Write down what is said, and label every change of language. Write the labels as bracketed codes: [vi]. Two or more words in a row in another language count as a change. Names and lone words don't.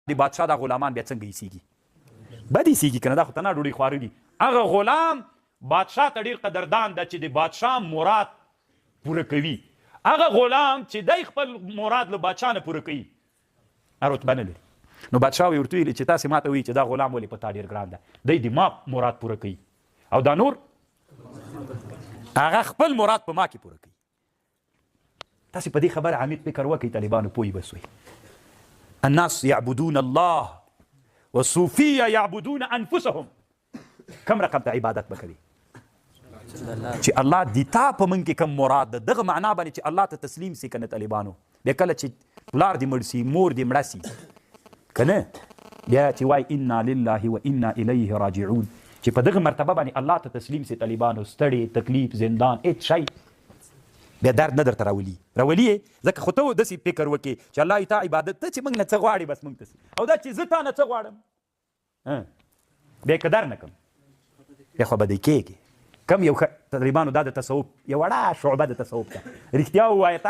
[ps] د بادشاه دا غلامان بیا څنګه ایسیږي بد ایسیږي که نه دا خو تنها ډوډۍ خواره دي هغه غلام بادشاه ته ډېر قدردان ده چې د بادشاه مراد پوره کوي هغه غلام چې دی خپل مراد له بادشاه نه پوره کوي هغه رتبه نه لري نو بادشاه ورته ویلي چې تاسې ما ته وایي چې دا غلام ولې په تا ډېر ګران ده دی د ما مراد پوره کوي او دا نور هغه خپل مراد په ما کې پوره کوي تاسې په دې خبره عمیق فکر وکړئ طالبانو پوه بسوئ [ar] الناس يعبدون الله والصوفيه يعبدون انفسهم [ps] کم رقم ته عبادت بکوي چې الله د تا په من کې کم مراد ده دغه معنا باندې چې الله ته تسلیم سي کنه طالبانو بیا کله چې پلار دې مړ سي مور دې مړه سي کنه بیا چې وای [ar] انا لله و انا الیه راجعون [ps] چې په دغه مرتبه باندې الله ته تسلیم سي طالبانو ستړي تکلیف زندان هیڅ شی بیا درد نه درته راولي ځکه خو ته داسې فکر وکړې چې الله تا عبادت ته چې موږ نه څه غواړي بس موږ ته او دا چې زه تا نه څه غواړم بیا که در نه کړم بیا خو به دی کېږي کم یو طالبانو دا د تصوف یو وړه شعبه د تصوف ده رښتیا ووایه تا